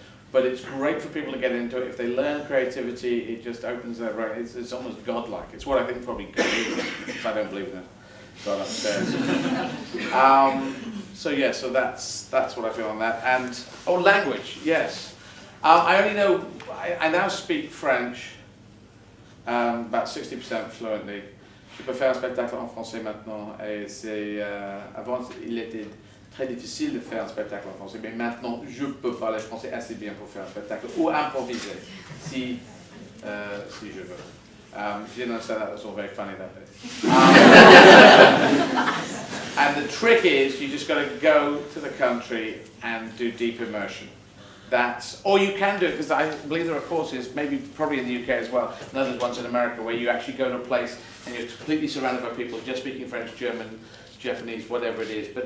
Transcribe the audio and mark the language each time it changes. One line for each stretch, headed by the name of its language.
English: But it's great for people to get into it. If they learn creativity, it just opens their brain. It's almost godlike. It's what I think probably God is, if I don't believe in it. God upstairs. So yeah, so that's what I feel on that. And language, yes. I only know. I now speak French, about 60% fluently.
French: Je peux faire un spectacle en français maintenant. Et c'est avant il était très difficile de faire un spectacle en français, mais maintenant je peux parler français assez bien pour faire un spectacle ou improviser si je veux.
English: If you didn't understand that, that's all very funny that bit. And the trick is you just got to go to the country and do deep immersion. Or you can do it, because I believe there are courses, probably in the UK as well, and others ones in America, where you actually go to a place and you're completely surrounded by people just speaking French, German, Japanese, whatever it is.